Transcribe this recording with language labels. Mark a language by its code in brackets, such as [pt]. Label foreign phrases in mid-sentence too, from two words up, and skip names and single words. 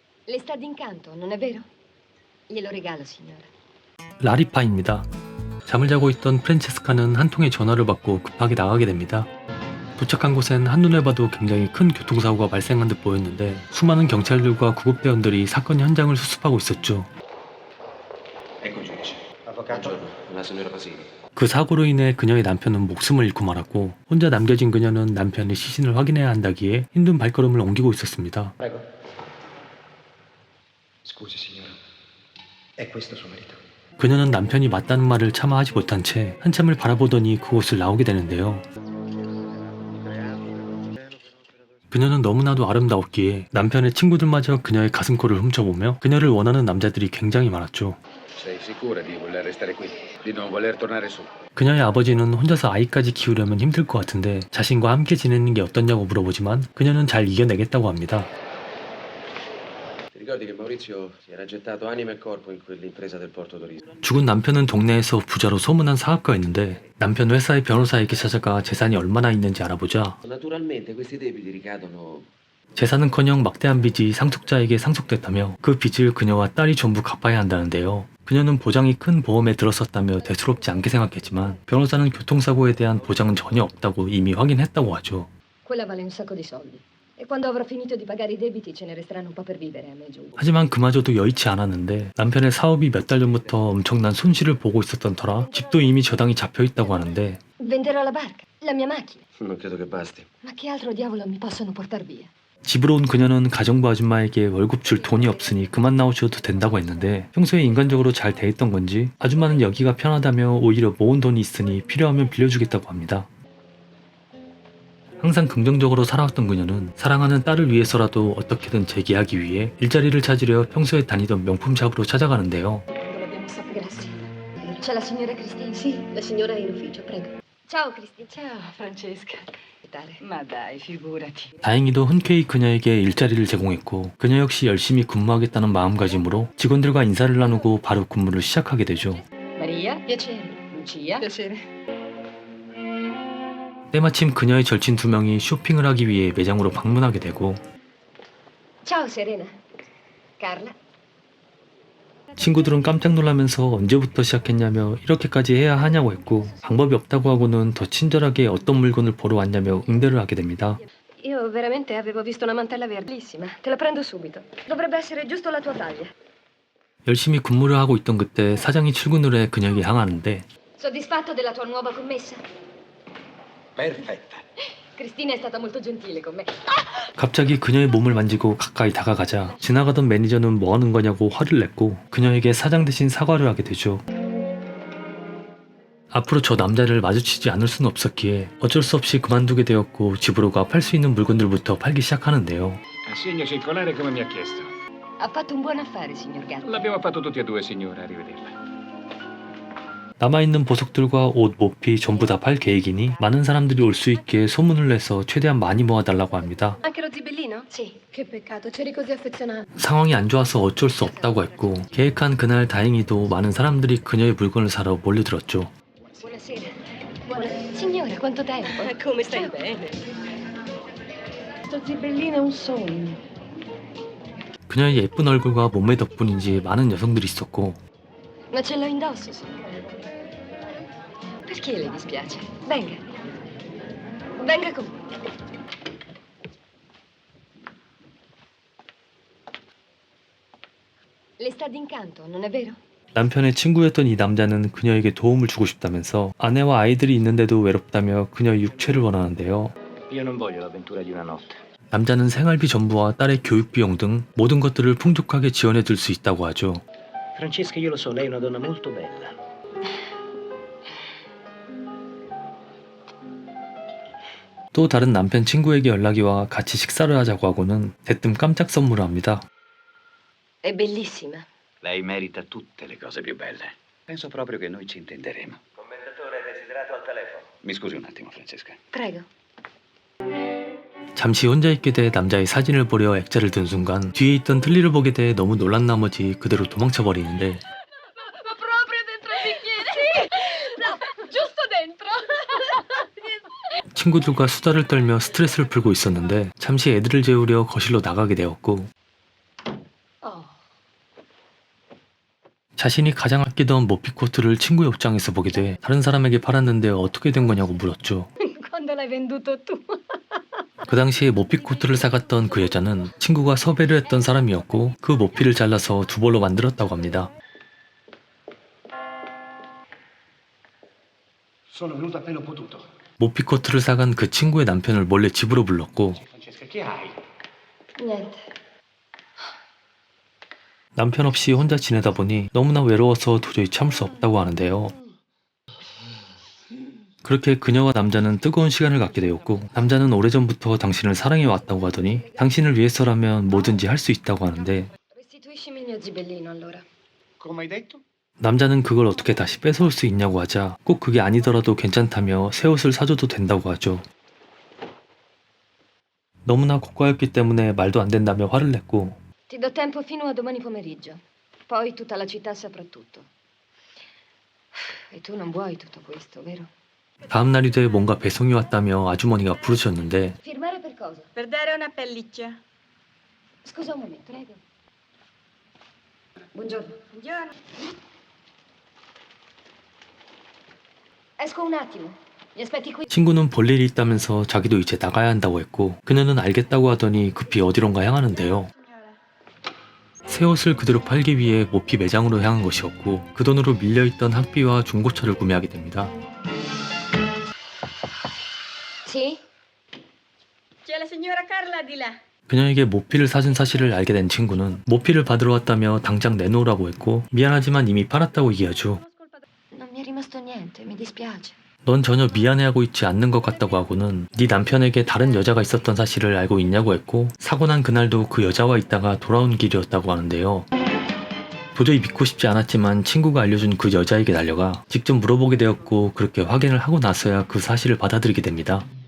[it] Le sta d'incanto, non è vero? Glielo regalo, signora. [ko] 라리파입니다. 잠을 자고 있던 프란체스카는 한 통의 전화를 받고 급하게 나가게 됩니다. 도착한 곳엔 한눈에 봐도 굉장히 큰 교통사고가 발생한 듯 보였는데 수많은 경찰들과 구급대원들이 사건 현장을 수습하고 있었죠. [it] Ecco giudice. Avvocato. La signora Basili. [ko] 그 사고로 인해 그녀의 남편은 목숨을 잃고 말았고 혼자 남겨진 그녀는 남편의 시신을 확인해야 한다기에 힘든 발걸음을 옮기고 있었습니다. [it] Prego. Scusi signora. È questo suo marito? [ko] 그녀는 남편이 맞다는 말을 차마 하지 못한 채 한참을 바라보더니 그곳을 나오게 되는데요. 그녀는 너무나도 아름다웠기에 남편의 친구들마저 그녀의 가슴코를 훔쳐보며 그녀를 원하는 남자들이 굉장히 많았죠. [it] Sei sicura di voler restare qui? Di non voler tornare su? [ko] 그녀의 아버지는 혼자서 아이까지 키우려면 힘들 것 같은데 자신과 함께 지내는 게 어떠냐고 물어보지만 그녀는 잘 이겨내겠다고 합니다. [it] Ti ricordi che Maurizio si era gettato anima e corpo in quell'impresa del Porto d'Orisa? [ko] 죽은 남편은 동네에서 부자로 소문난 사업가였는데 남편 회사의 변호사에게 찾아가 재산이 얼마나 있는지 알아보자 [it] Naturalmente questi debiti ricadono. [ko] 재산은커녕 막대한 빚이 상속자에게 상속됐다며 그 빚을 그녀와 딸이 전부 갚아야 한다는데요. 그녀는 보장이 큰 보험에 들었었다며 대수롭지 않게 생각했지만 변호사는 교통사고에 대한 보장은 전혀 없다고 이미 확인했다고 하죠. [it] Quella vale un sacco di soldi. E quando avrò finito di pagare i debiti ce ne resteranno un po' per vivere, a me giù. [ko] 하지만 그마저도 여의치 않았는데 남편의 사업이 몇 달 전부터 엄청난 손실을 보고 있었던 터라 집도 이미 저당이 잡혀있다고 하는데 [it] Venderò la barca, la mia macchina. Non credo che basti. Ma che altro diavolo mi possono portar via? [ko] 집으로 온 그녀는 가정부 아줌마에게 월급 줄 돈이 없으니 그만 나오셔도 된다고 했는데 평소에 인간적으로 잘 대했던 건지 아줌마는 여기가 편하다며 오히려 모은 돈이 있으니 필요하면 빌려주겠다고 합니다. 항상 긍정적으로 살아왔던 그녀는 사랑하는 딸을 위해서라도 어떻게든 재기하기 위해 일자리를 찾으려 평소에 다니던 명품샵으로 찾아가는데요. [it] Grazie. C'è la signora Christine? Sì, la signora è in ufficio, prego. Ciao Christine. Ciao Francesca. Ma dai, figurati. [ko] 다행히도 흔쾌히 그녀에게 일자리를 제공했고 그녀 역시 열심히 근무하겠다는 마음가짐으로 직원들과 인사를 나누고 바로 근무를 시작하게 되죠. [it] Maria? Piacere. Lucia? Piacere. [ko] 때마침 그녀의 절친 두 명이 쇼핑을 하기 위해 매장으로 방문하게 되고 [it] Ciao Serena. Carla. [ko] 친구들은 깜짝 놀라면서 언제부터 시작했냐며 이렇게까지 해야 하냐고 했고 방법이 없다고 하고는 더 친절하게 어떤 물건을 보러 왔냐며 응대를 하게 됩니다. [it] Io veramente avevo visto una mantella verdissima. Te la prendo subito. Dovrebbe essere giusto la tua taglia. [ko] 열심히 근무를 하고 있던 그때 사장이 출근을 해 그녀에게 향하는데 [it] Soddisfatto della tua nuova commessa? Perfetta. Cristina è stata molto gentile con me. [ko] 갑자기 그녀의 몸을 만지고 가까이 다가가자 지나가던 매니저는 뭐 하는 거냐고 화를 냈고 그녀에게 사장 대신 사과를 하게 되죠. 앞으로 저 남자를 마주치지 않을 수는 없었기에 어쩔 수 없이 그만두게 되었고 집으로 가 팔 수 있는 물건들부터 팔기 시작하는데요. [it] Assegno circolare come mi ha chiesto. Ha fatto un buon affare, signor Gatto. L'abbiamo fatto tutti e due, signora. Arrivederla. [ko] 남아있는 보석들과 옷, 모피 전부 다 팔 계획이니 많은 사람들이 올 수 있게 소문을 내서 최대한 많이 모아달라고 합니다. [it] Anche lo zibellino? Sì. Che peccato, c'eri così affezionato. [ko] 상황이 안 좋아서 어쩔 수 없다고 했고 계획한 그날 다행히도 많은 사람들이 그녀의 물건을 사러 몰려들었죠. [it] Buonasera. Signora, quanto tempo? Come stai Ciao. bene? Sto zibellino è un sogno. [ko] 그녀의 예쁜 얼굴과 몸매 덕분인지 많은 여성들이 있었고 [it] Ma ce l'ho indosso, signora. Perché le dispiace? Venga. Venga con me. Le sta d'incanto, non è vero? [ko] 남편의 친구였던 이 남자는 그녀에게 도움을 주고 싶다면서 아내와 아이들이 있는데도 외롭다며 그녀의 육체를 원하는데요. [it] Io non voglio l'avventura di una notte. [ko] 남자는 생활비 전부와 딸의 교육 비용 등 모든 것들을 풍족하게 지원해 줄 수 있다고 하죠. [it] Francesca, io lo so, lei è una donna molto bella. [ko] 또 다른 남편 친구에게 연락이 와 같이 식사를 하자고 하고는 대뜸 깜짝 선물을 합니다. [it] È bellissima. Lei merita tutte le cose più belle. Penso proprio che noi ci intenderemo. Commendatore desiderato al telefono. Mi scusi un attimo, Francesca. Prego. [ko] 잠시 혼자 있게 돼 남자의 사진을 보려 액자를 든 순간 뒤에 있던 틀니를 보게 돼 너무 놀란 나머지 그대로 도망쳐 버리는데 [it] Ma proprio dentro il bicchiere? Sì! No, giusto dentro. [ko] 친구들과 수다를 떨며 스트레스를 풀고 있었는데 잠시 애들을 재우려 거실로 나가게 되었고 자신이 가장 아끼던 모피 코트를 친구의 옷장에서 보게 돼 다른 사람에게 팔았는데 어떻게 된 거냐고 물었죠. [it] Quando l'hai venduto tu? [ko] 그 당시에 모피 코트를 사갔던 그 여자는 친구가 섭외를 했던 사람이었고 그 모피를 잘라서 두 벌로 만들었다고 합니다. [it] Sono venuto appena ho potuto. [ko] 모피 코트를 사간 그 친구의 남편을 몰래 집으로 불렀고 [it] Francesca, che hai? Niente. [ko] 남편 없이 혼자 지내다 보니 너무나 외로워서 도저히 참을 수 없다고 하는데요. 그렇게 그녀와 남자는 뜨거운 시간을 갖게 되었고 남자는 오래전부터 당신을 사랑해 왔다고 하더니 당신을 위해서라면 뭐든지 할 수 있다고 하는데 [it] Restituiscimi il mio gibellino allora. Come hai detto? [ko] 남자는 그걸 어떻게 다시 뺏어올 수 있냐고 하자 꼭 그게 아니더라도 괜찮다며 새 옷을 사줘도 된다고 하죠. 너무나 고가였기 때문에 말도 안 된다며 화를 냈고 [it] Ti do tempo fino a domani pomeriggio. Poi tutta la città saprà tutto. E tu non vuoi tutto questo, vero? [ko] 다음 날이 돼 뭔가 배송이 왔다며 아주머니가 부르셨는데 [it] Firmare per cosa? Per dare una pelliccia. Scusa un momento, prego. Buongiorno. Buongiorno. Esco un attimo. Mi aspetti qui? [ko] 친구는 볼 일이 있다면서 자기도 이제 나가야 한다고 했고 그녀는 알겠다고 하더니 급히 어디론가 향하는데요. 새 옷을 그대로 팔기 위해 모피 매장으로 향한 것이었고 그 돈으로 밀려있던 학비와 중고차를 구매하게 됩니다. [it] Sì? C'è la signora Carla di là. [ko] 그녀에게 모피를 사준 사실을 알게 된 친구는 모피를 받으러 왔다며 당장 내놓으라고 했고 미안하지만 이미 팔았다고 얘기하죠. [it] Non mi è rimasto niente, mi dispiace. [ko] 넌 전혀 미안해하고 있지 않는 것 같다고 하고는 네 남편에게 다른 여자가 있었던 사실을 알고 있냐고 했고 사고 난 그날도 그 여자와 있다가 돌아온 길이었다고 하는데요. 도저히 믿고 싶지 않았지만 친구가 알려준 그 여자에게 달려가 직접 물어보게 되었고 그렇게 확인을 하고 나서야 그 사실을 받아들이게 됩니다.